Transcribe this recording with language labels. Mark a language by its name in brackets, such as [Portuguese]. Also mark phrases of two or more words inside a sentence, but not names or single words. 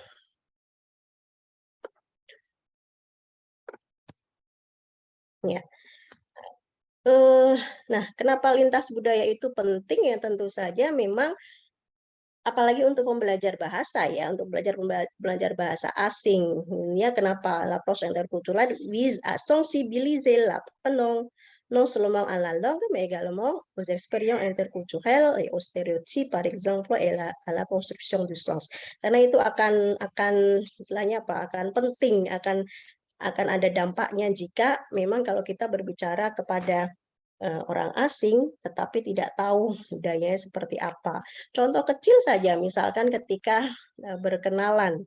[Indonesian] Ya. Nah, kenapa lintas budaya itu penting ya? Tentu saja memang apalagi untuk pembelajar bahasa ya, untuk belajar bahasa asing. Ya, kenapa [French] l'approche interculturelle vise à sensibiliser l'apprenant non seulement à la langue, mais également aux expériences interculturelles et aux stéréotypes, par exemple, et à la construction du sens. [Indonesian] Karena itu akan istilahnya apa? Akan penting, akan ada dampaknya jika memang kalau kita berbicara kepada orang asing, tetapi tidak tahu budayanya seperti apa. Contoh kecil saja, misalkan ketika berkenalan.